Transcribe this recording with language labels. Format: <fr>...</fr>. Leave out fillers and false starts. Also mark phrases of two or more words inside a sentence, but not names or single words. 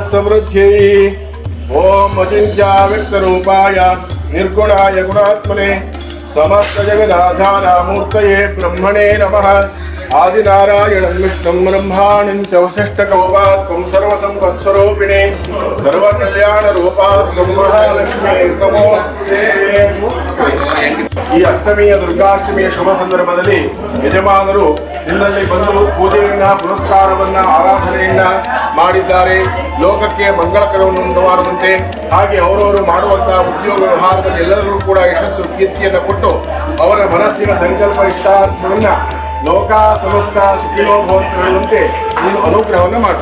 <sa>समृद्ध्यै ओम अचिन्त्या व्यक्तरूपाय निर्गुणाय गुणात्मने समस्त जगदाधारामूर्तये ब्रह्मणे नमः. आदिनारायणं विष्णुं ब्रह्माणं च वसिष्ठकौपात्मं सर्वसंपत्स्वरूपिणे सर्वकल्याणरूपात्मं महालक्ष्मी नमोस्तुते.</sa> <kn>ಈ ಅಷ್ಟಮಿಯ ದುರ್ಗಾಷ್ಟಮಿಯ ಶುಭ ಸಂದರ್ಭದಲ್ಲಿ ಯಜಮಾನರು ನಿನ್ನಲ್ಲಿ ಬಂದು ಪೂಜೆಯನ್ನ ಪುರಸ್ಕಾರವನ್ನ ಆರಾಧನೆಯನ್ನ ಮಾಡಿದ್ದಾರೆ. ಲೋಕಕ್ಕೆ ಮಂಗಳಕರವನ್ನು ಉಂಟು ಮಾಡುವಂತೆ ಹಾಗೆ ಅವರವರು ಮಾಡುವಂತಹ ಉದ್ಯೋಗ ವ್ಯವಹಾರದಲ್ಲಿ ಎಲ್ಲರಿಗೂ ಕೂಡ ಯಶಸ್ಸು ಕೀರ್ತಿಯನ್ನು ಕೊಟ್ಟು ಅವರ ಮನಸ್ಸಿನ ಸಂಕಲ್ಪ ಇಷ್ಟಾರ್ಥವನ್ನ</kn> <sa>ಲೋಕ ಸಮಸ್ತ ಸುಖಿನೋ ಭವಂತು</sa> <kn>ಹೇಳುವಂತೆ ನೀನು ಅನುಗ್ರಹವನ್ನು ಮಾಡು.</kn>